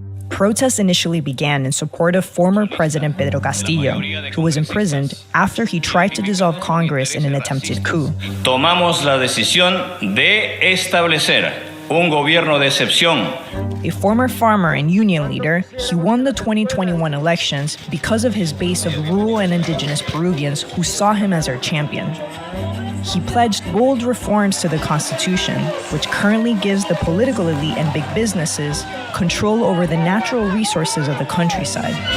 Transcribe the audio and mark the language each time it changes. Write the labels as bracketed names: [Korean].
[English] Protests initially began in support of former President Pedro Castillo, who was imprisoned after he tried to dissolve Congress in an attempted coup. [Spanish] Tomamos la decisión de establecer un gobierno de excepción. [English] A former farmer and union leader, he won the 2021 elections because of his base of rural and indigenous Peruvians who saw him as their champion. He pledged bold reforms to the Constitution, which currently gives the political elite and big businesses control over the natural resources of the countryside.